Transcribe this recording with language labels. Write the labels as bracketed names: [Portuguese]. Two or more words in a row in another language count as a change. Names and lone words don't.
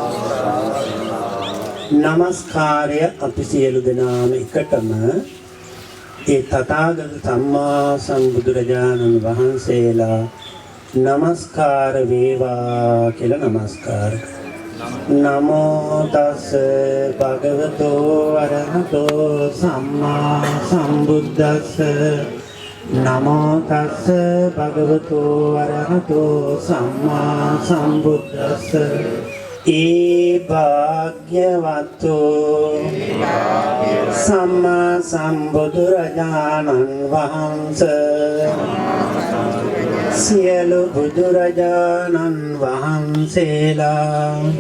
[Sinhala] නමස්කාරය අපි සියලු දෙනාම එකටම ඒ තථාගත සම්මා සම්බුදුරජාණන් වහන්සේලා නමස්කාර වේවා කියලා නමස්කාර [Pali] නමෝ තස් භගවතෝ අරහතෝ සම්මා සම්බුද්දස්ස නමෝ තස් භගවතෝ අරහතෝ සම්මා සම්බුද්දස්ස ඒ භාග්‍යවතෝ [Sinhala] සම්මා සම්බුදුරජාණන් වහන්සේ සියලු බුදුරජාණන් වහන්සේලා